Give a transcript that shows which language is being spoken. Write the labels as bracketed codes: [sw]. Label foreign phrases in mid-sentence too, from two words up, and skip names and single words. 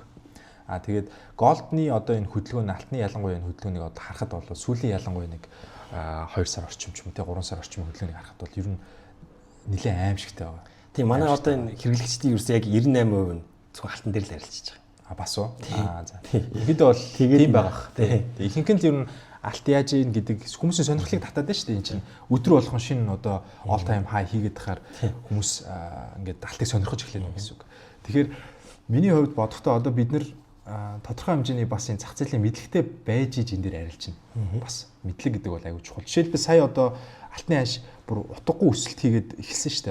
[mn] Тэгээд голдны одоо энэ хөдөлгөөн алтны ялангуяа энэ хөдөлгөөнийг одоо харахад бол сүүлийн ялангуяа нэг 2 сар орчим ч юм уу те 3 сар орчим хөдөлгөөнийг харахад бол ер нь нэлээд аимшигтай байгаа. Тийм манай одоо энэ хэрэглэгчдийн ерөөсөө яг 98% нь зөвхөн алтан дээр л арилжиж байгаа. Бас уу. За. Ихэд бол тийм байгаа. Тийм. Ихэнх нь ер нь алт яаж ийн гэдэг хүмүүсийн сонирхлыг татаад байна шүү дээ. Энэ чинь өдөр болгон шинэ одоо [en] all time high [mn] хийгээд тахаар хүмүүс ингээд алтыг сонирхож эхлэх юм гэсэн үг. Тэгэхээр миний хувьд бодохдоо одоо бид нэр тодорхой хэмжээний бас энэ зах зээлийн мэдлэгтэй байж иж энэ дээр арилжна. Бас мэдлэг гэдэг бол аюул чухал. Жишээлбэл сая одоо алтны ханш бүр утгагүй өсөлт хийгээд эхэлсэн шүү дээ.